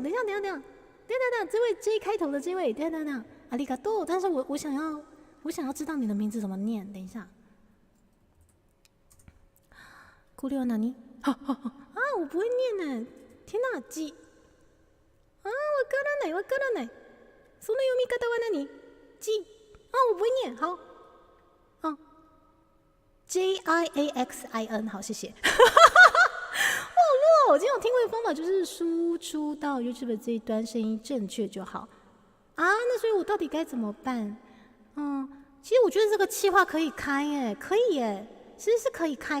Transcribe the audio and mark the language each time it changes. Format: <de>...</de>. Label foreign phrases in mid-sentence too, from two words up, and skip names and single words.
<zh>等一下，这位 J 开头的这位，等一下，阿里嘎多，但是我想要知道你的名字怎么念，等一下。库里奥纳尼？啊，我不会念呢！天哪，鸡！啊，</zh> <ja>わからない。その読み方は何？ 鸡？</ja> <zh>啊，我不会念。好，JIAXIN， 好，谢谢。我今天有听过的方法就是输出到 YouTube 这一端声音正确就好啊。那所以我到底该怎么办？其实我觉得这个企划可以开耶，可以耶，其实是可以开。</zh>